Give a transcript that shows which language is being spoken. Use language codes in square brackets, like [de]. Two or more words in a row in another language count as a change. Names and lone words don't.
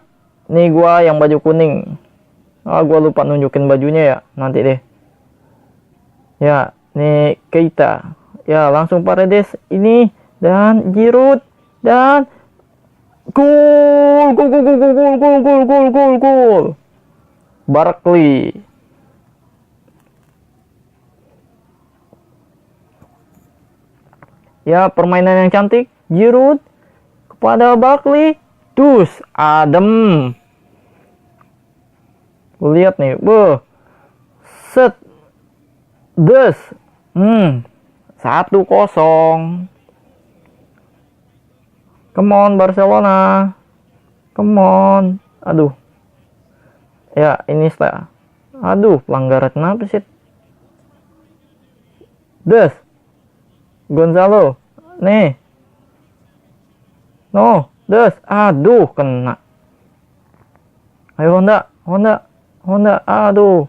[id] Nih gua yang baju kuning. Gua lupa nunjukin bajunya ya. Nanti deh. Ya, nih Keita. Ya, langsung Paredes ini dan Giroud dan gol, gol, gol, gol, gol, gol, gol, gol, gol, gol, gol. Barkley. Ya, permainan yang cantik. Giroud pada Barkley, dus adem. Lihat nih, set, des, 1-0. [en] Come on Barcelona, come on. [id] Aduh, ya ini setelah, aduh pelanggaran apa sih? Des, Gonzalo, nih. No, des, aduh kena. Ayo Honda, aduh.